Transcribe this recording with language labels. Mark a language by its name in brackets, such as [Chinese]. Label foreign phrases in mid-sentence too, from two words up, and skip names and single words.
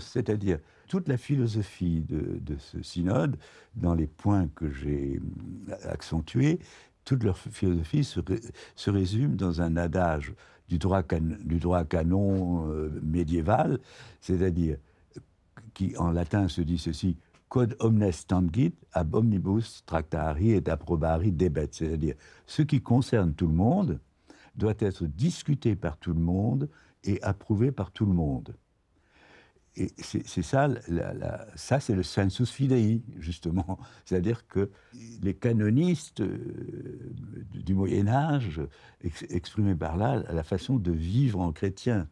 [French] C'est-à-dire, toute la philosophie de ce synode, dans les points que j'ai accentués, toute leur philosophie se résume dans un adage du droit canon médiéval, c'est-à-dire qui en latin se dit ceci: [Latin] quod omnes tangit ab omnibus tractari et approbari debet, [French] c'est-à-dire ce qui concerne tout le monde doit être discuté par tout le monde et approuvé par tout le monde. Et c'est ça, ça c'est le [Latin] sensus fidei, [French] justement. C'est-à-dire que les canonistes du Moyen-Âge exprimaient par là la façon de vivre en chrétien.